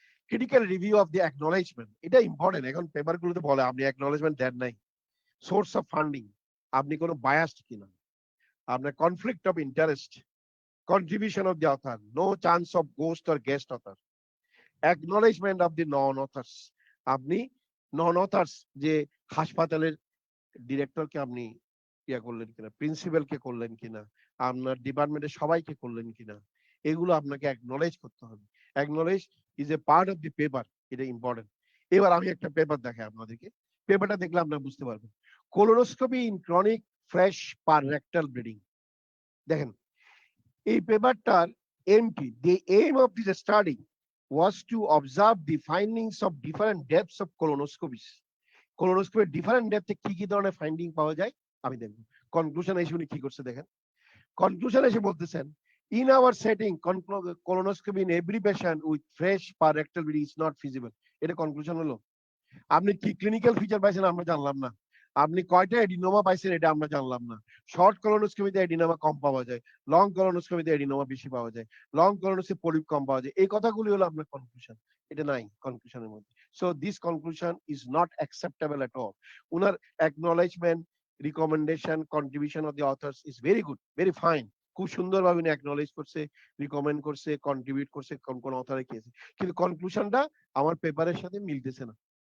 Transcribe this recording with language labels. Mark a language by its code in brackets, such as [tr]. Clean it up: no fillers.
[bn] Critical review of the acknowledgement, এটা important. এখন পেপারগুলোতে বলে আপনি অ্যাকনলেজমেন্ট দেন নাই, সোর্স অফ ফান্ডিং, আপনি কোনো বায়াসড কিনা, আপনার conflict of interest, [en] contribution of the author, no chance of ghost or guest author, acknowledgement of the non authors, [bn] আপনি নন অথার্স যে হাসপাতালের ডিরেক্টরকে আপনি ইয়া করলেন কিনা, প্রিন্সিপালকে করলেন কিনা, আপনার ডিপার্টমেন্টের সবাইকে করলেন কিনা, এগুলো আপনাকে অ্যাকনলেজ করতে হবে। [en] acknowledge is a part of the paper, [bn] এটা ইম্পর্টেন্ট। এবার আমি একটা পেপার দেখাই আপনাদেরকে, পেপারটা দেখলে আপনারা বুঝতে পারবেন। [en] colonoscopy in chronic fresh per rectal bleeding, [bn] দেখেন এই পেপারটার MT, [en] the aim of this study was to observe the findings of different depths of colonoscopies। [bn] colonoscopy different depth কি কি ধরনের ফাইন্ডিং পাওয়া যায় আমি দেখব। কনক্লুশন এসে উনি কি করছে দেখেন, কনক্লুশন এসে বলতেছেন [en] in our setting colonoscopy in every patient with fresh per rectal bleeding is not feasible। [bn] এটা কনক্লুশন হলো। আপনি কি ক্লিনিক্যাল ফিচার পাইছেন আমরা জানলাম না, আপনি কয়টা এডিনোমা পাইছেন এটা আমরা জানলাম না। শর্ট কলোনোস্কোপিতে এডিনোমা কম পাওয়া যায়, লং কলোনোস্কোপিতে এডিনোমা বেশি পাওয়া যায়, লং কলোনোস্কোপি পলিপ কম পাওয়া যায়, এই কথাগুলি হলো আপনার কনক্লুশন, এটা নাই কনক্লুশনের মধ্যে। [en] So this conclusion is not acceptable at all. [bn] উনার acknowledgement, recommendation, [en] contribution of the authors is very good, very fine, [bn] খুব সুন্দরভাবে উনি অ্যাকনলেজ করছে, রিকমেন্ড করছে, কন্ট্রিবিউট করছে কোন কোন অথরে খেয়েছে, কিন্তু কনক্লুশনটা আমার পেপারের সাথে মিলতেছে না।